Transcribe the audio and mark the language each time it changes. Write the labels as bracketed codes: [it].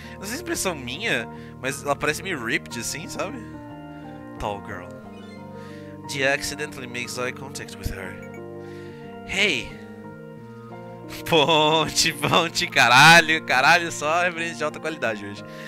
[pt] não sei se é impressão minha, mas ela parece meio ripped assim, sabe? [en] Tall girl. Dia accidentally makes eye contact with her. Hey! [pt] Ponte, ponte, caralho, caralho, só referência de alta qualidade hoje.